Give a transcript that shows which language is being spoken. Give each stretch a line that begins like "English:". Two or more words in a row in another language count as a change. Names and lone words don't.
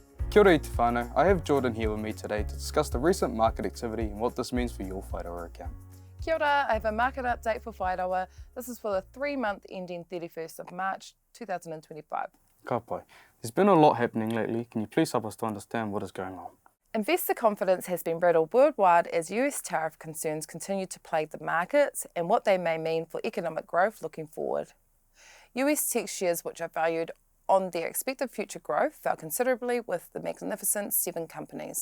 Māori: Kia ora i te whānau.
English: I have Jordan here with me today to discuss the recent market activity and what this means for your Whai Rawa account.
Māori: Kia ora,
English: I have a market update for Whai Rawa. This is for the 3-month ending 31st of March 2025.
Māori: Ka pai.
English: There's been a lot happening lately. Can you please help us to understand what is going on? Investor confidence has been riddled worldwide as US tariff concerns continue to plague the markets and what they may mean for economic growth looking forward. US tech shares, which are valued on their expected future growth, fell considerably with the magnificent 7 companies.